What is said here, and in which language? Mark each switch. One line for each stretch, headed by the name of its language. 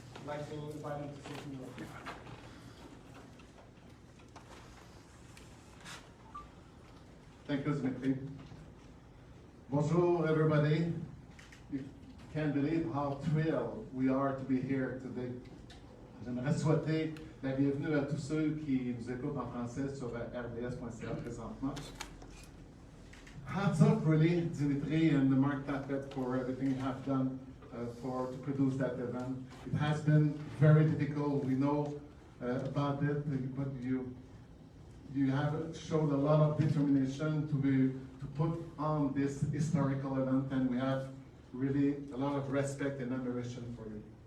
English: I'd like to invite them to say some more. Thank you, Dimitri. Bonjour, everybody. You can't believe how thrilled we are to be here today.
French: J'aimerais souhaiter la bienvenue à tous ceux qui nous écoutent en français sur rds.ca présentement.
English: Hats off, really, Dimitri and Mark Taffet, for everything you have done to produce that event. It has been very difficult. We know about it, but you have shown a lot of determination to put on this historical event, and we have really a lot of respect and admiration for you.